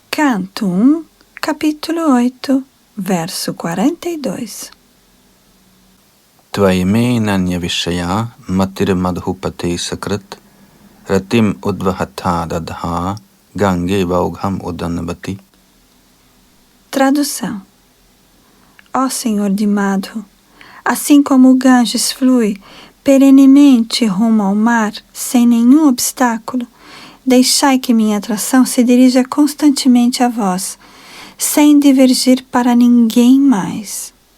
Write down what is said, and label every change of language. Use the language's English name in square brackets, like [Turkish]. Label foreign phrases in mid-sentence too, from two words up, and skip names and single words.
[Portuguese] Canto 1, capítulo 8, verso 42. [Sanskrit] Tvaime nanya vishaya matir madhupate sakrat ratim udvahatha dadha gange vaugham udanavati. [Portuguese] Tradução. Ó Senhor de Madhu, assim como o Ganges flui perenemente rumo ao mar, sem nenhum obstáculo, deixai que minha atração se dirija constantemente a vós, sem divergir para ninguém mais.